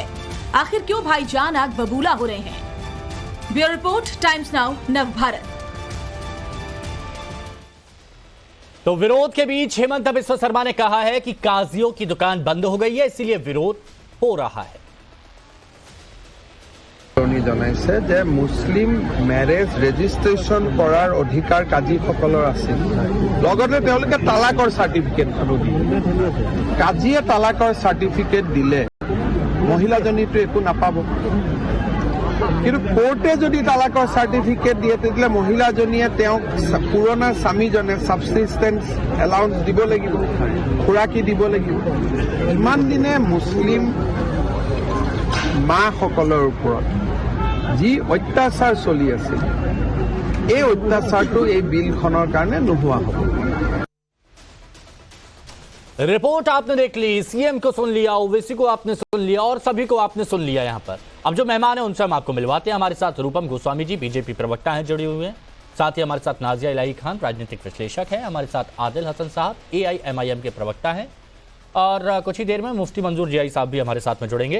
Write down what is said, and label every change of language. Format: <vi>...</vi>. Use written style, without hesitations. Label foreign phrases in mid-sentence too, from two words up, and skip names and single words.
<hi>आखिर क्यों भाईजान आग बबूला हो रहे हैं? ब्यूरो रिपोर्ट, टाइम्स नाउ, नव भारत। तो विरोध के बीच हिमंता बिस्वा शर्मा ने कहा है कि काजियों की दुकान बंद हो गई है, इसीलिए विरोध हो रहा है।</hi> <as>জনাইছে যে</as> <en>Muslim marriage registration</en> <as>কৰাৰ অধিকাৰ কাজীসকলৰ আছে, লগতে তেওঁলোকে তালাকৰ চাৰ্টিফিকেটখনো দিয়ে। কাজীয়ে তালাকৰ চাৰ্টিফিকেট দিলে মহিলাজনীটো একো নাপাব, কিন্তু কোৰ্টে যদি তালাকৰ চাৰ্টিফিকেট দিয়ে তেতিয়াহ'লে মহিলাজনীয়ে তেওঁক পুৰণা স্বামীজনে</as> <en>subsistence allowance</en> <as>দিব লাগিব, খুৰাকি দিব লাগিব। ইমান দিনে মুছলিম মাসকলৰ ওপৰত যি অত্যাচাৰ চলি আছে, এই অত্যাচাৰটো এই বিলখনৰ কাৰণে নোহোৱা হ'ব।</as> <hi>रिपोर्ट आपने देख ली, सीएम को सुन लिया, ओवैसी को आपने सुन लिया और सभी को आपने सुन लिया। यहां पर अब जो मेहमान हैं उनसे हम आपको मिलवाते हैं। हमारे साथ रूपम गोस्वामी जी बीजेपी प्रवक्ता हैं जुड़े हुए हैं, साथ ही हमारे साथ नाजिया इलाही खान राजनीतिक विश्लेषक है, हमारे साथ आदिल हसन साहब AIMIM के प्रवक्ता हैं और कुछ ही देर में मुफ्ती मंजूर जियाई साहब भी हमारे साथ में जुड़ेंगे।</hi>